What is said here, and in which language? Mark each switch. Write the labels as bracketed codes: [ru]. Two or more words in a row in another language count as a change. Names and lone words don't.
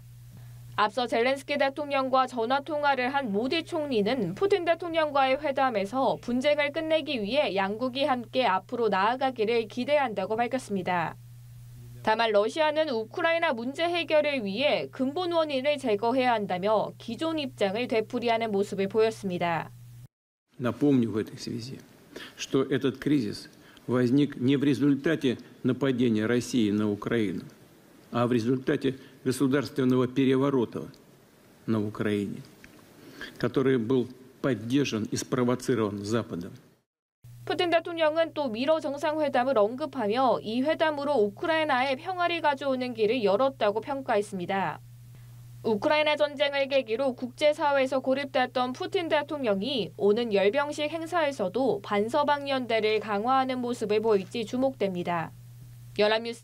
[ko] 앞서 젤렌스키 대통령과 전화 통화를 한 모디 총리는 푸틴 대통령과의 회담에서 분쟁을 끝내기 위해 양국이 함께 앞으로 나아가기를 기대한다고 밝혔습니다. 다만 러시아는 우크라이나 문제 해결을 위해 근본 원인을 제거해야 한다며 기존 입장을 되풀이하는 모습을 보였습니다. [ru] Напомню в этой связи, что этот кризис возник не в результате нападения России на Украину, а в результате государственного переворота на Украине. который был поддержан и спровоцирован Западом. [ko] 푸틴 대통령은 또 미러 정상회담을 언급하며 이 회담으로 우크라이나에 평화를 가져오는 길을 열었다고 평가했습니다. 우크라이나 전쟁을 계기로 국제사회에서 고립됐던 푸틴 대통령이 오는 열병식 행사에서도 반서방 연대를 강화하는 모습을 보일지 주목됩니다.